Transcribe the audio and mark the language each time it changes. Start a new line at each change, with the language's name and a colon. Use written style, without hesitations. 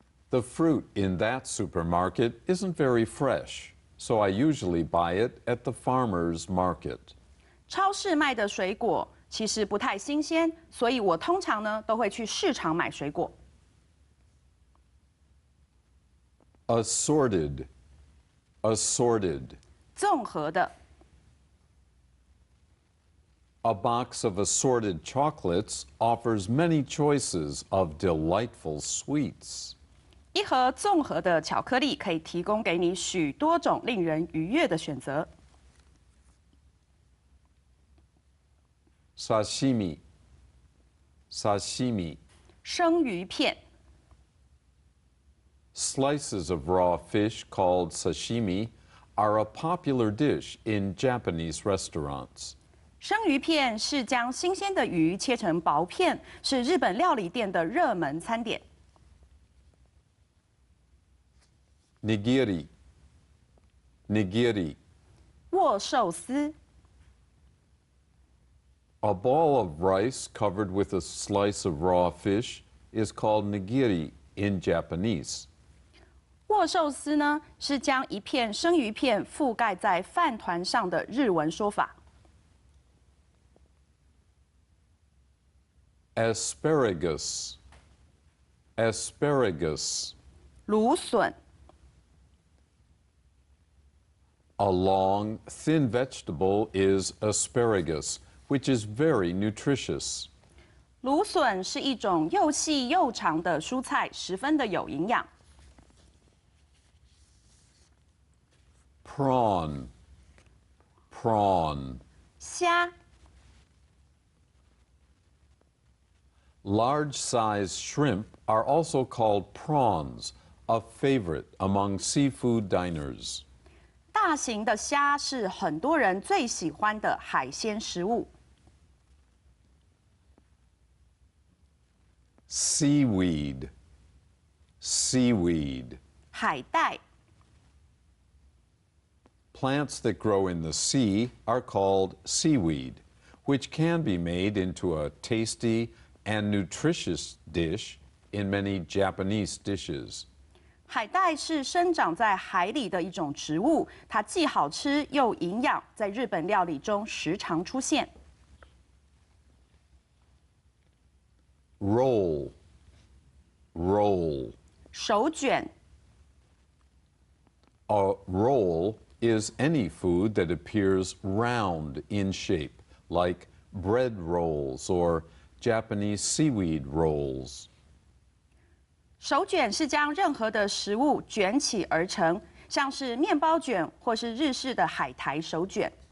English: The fruit in that supermarket isn't very fresh, so I usually buy it at the farmer's market.
Chinese: 超市卖的水果其实不太新鲜，所以我通常呢都会去市场买水果。
English: Assorted. Assorted.
Chinese: 综合的。
English: A box of assorted chocolates offers many choices of delightful sweets.
Chinese: 一盒综合的巧克力可以提供给你许多种令人愉悦的选择。
English: Sashimi. Sashimi.
Chinese: 生鱼片。
English: Slices of raw fish called sashimi are a popular dish in Japanese restaurants.
Chinese: 生鱼片是将新鲜的鱼切成薄片，是日本料理店的热门餐点。
English: Nigiri. Nigiri.
Chinese: 握寿司。
English: A ball of rice covered with a slice of raw fish is called nigiri in Japanese.
Chinese: 握寿司呢是将一片生鱼片覆盖在饭团上的日文说法。
English: Asparagus. Asparagus.
Chinese: 芦笋。
English: A long, thin vegetable is asparagus, which is very nutritious.
Chinese: 芦笋是一种又细又长的蔬菜，十分的有营养。
English: Prawn. Prawn.
Chinese: 虾。
English: Large-sized shrimp are also called prawns, a favorite among seafood diners.
Chinese: 大型的虾是很多人最喜欢的海鲜食物。
English: Seaweed. Seaweed.
Chinese: 海带。
English: Plants that grow in the sea are called seaweed, which can be made into a tasty and nutritious dish in many Japanese dishes.
Chinese: 海带是生长在海里的一种植物，它既好吃又营养，在日本料理中时常出现。
English: Roll. Roll.
Chinese: 手卷。
English: A roll is any food that appears round in shape, like bread rolls or Japanese seaweed rolls?
Chinese: 手卷是将任何的食物卷起而成，像是面包卷或是日式的海苔手卷。